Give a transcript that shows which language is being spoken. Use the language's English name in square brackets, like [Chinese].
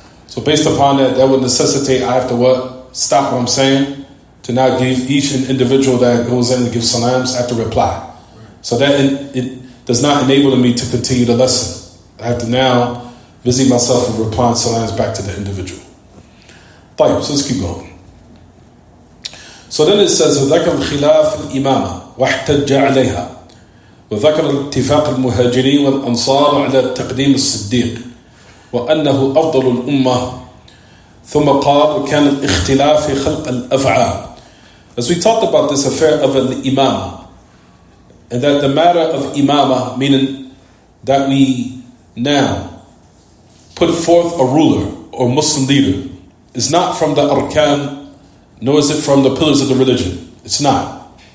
[English] So based upon that, that would necessitate I have to what? Stop what I'm saying to now give each individual that goes in and gives salams, I have to reply. So that it does not enable me to continue the lesson. I have to now busy myself with replying salams back to the individual. طيب, so let's keep going. [Arabic] So then it says وذكر الخلاف الإمامة واحتج عليها وذكر الاتفاق المهاجرين والأنصار على تقديم الصديق وأنه أفضل الأمة ثم قال وكان الاختلاف في خلق الأفعال. [English] As we talked about this affair of an imamah, and that the matter of imamah, meaning that we now put forth a ruler or Muslim leader, is not from the arkan, nor is it from the pillars of the religion. It's not.